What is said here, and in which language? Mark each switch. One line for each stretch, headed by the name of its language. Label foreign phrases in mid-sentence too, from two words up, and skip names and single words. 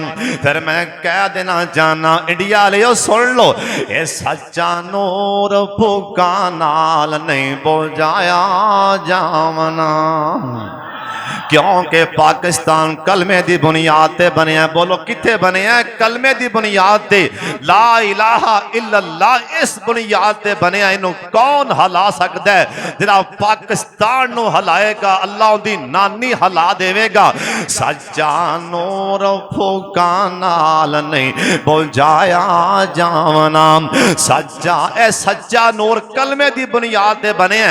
Punjabi: فیر میں کہہ دینا جانا انڈیا والے سن لو، اے سچا نور پھوکاں نال نہیں بجھایا جاونا، کیونکہ پاکستان کلمے کی بنیاد تے بنیا. بولو کتھے بنیا؟ کلمے کی بنیاد تے,
Arabic: لا إله إلا الله
Punjabi: اس بنیاد تے بنیا. اینوں کون ہلا سکدا ہے? جیہڑا پاکستان نوں ہلائے گا اللہ اوہدی نانی ہلا دیوے گا. سچا نور پھوکاں نال نہیں بجھایا جاونا، سچا اے سچا نور کلمے کی بنیاد تے بنیا.